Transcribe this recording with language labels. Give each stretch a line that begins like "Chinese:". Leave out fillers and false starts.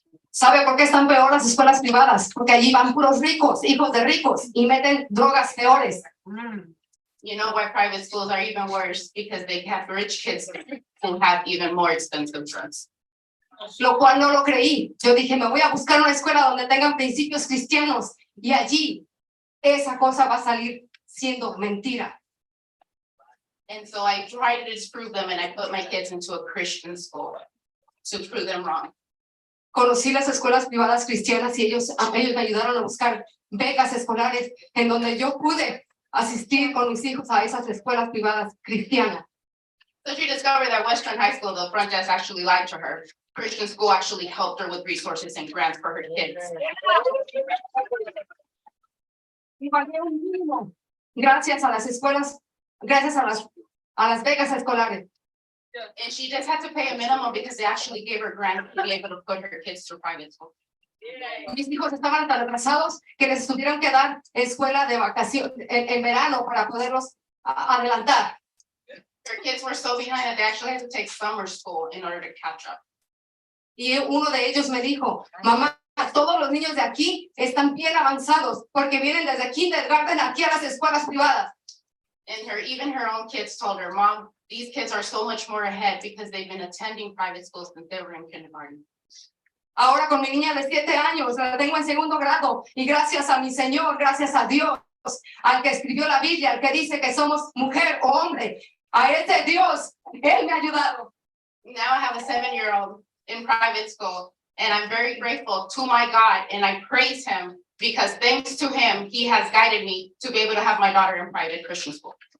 Spanish: ¿Sabe por qué están peor las escuelas privadas? Porque allí van puros ricos, hijos de ricos, y meten drogas peores.
English: You know why private schools are even worse? Because they have rich kids who have even more expensive drugs.
Spanish: Lo cual no lo creí. Yo dije, me voy a buscar una escuela donde tengan principios cristianos, y allí esa cosa va a salir siendo mentira.
English: And so I tried to disprove them and I put my kids into a Christian school to prove them wrong.
Spanish: Conocí las escuelas privadas cristianas y ellos me ayudaron a buscar becas escolares en donde yo pude asistir con mis hijos a esas escuelas privadas cristianas.
English: So she discovered that Western High School, the front desk actually lied to her. Christian school actually helped her with resources and grants for her kids.
Spanish: Gracias a las escuelas, gracias a las becas escolares.
English: And she just had to pay a minimum because they actually gave her grant to be able to put her kids through private school.
Spanish: Mis hijos estaban tan atrasados que les tuvieron que dar escuela de vacaciones en verano para poderlos adelantar.
English: Her kids were so behind that they actually had to take summer school in order to catch up.
Spanish: Y uno de ellos me dijo, mamá, todos los niños de aquí están bien avanzados porque vienen desde kindergarten aquí a las escuelas privadas.
English: And even her own kids told her, Mom, these kids are so much more ahead because they've been attending private schools since they were in kindergarten.
Spanish: Ahora con mi niña de 7 años, la tengo en 2º grado y gracias a mi Señor, gracias a Dios, al que escribió la Biblia, al que dice que somos mujer o hombre, a ese Dios, Él me ha ayudado.
English: Now I have a 7-year-old in private school and I'm very grateful to my God and I praise him because thanks to him, he has guided me to be able to have my daughter in private Christian school.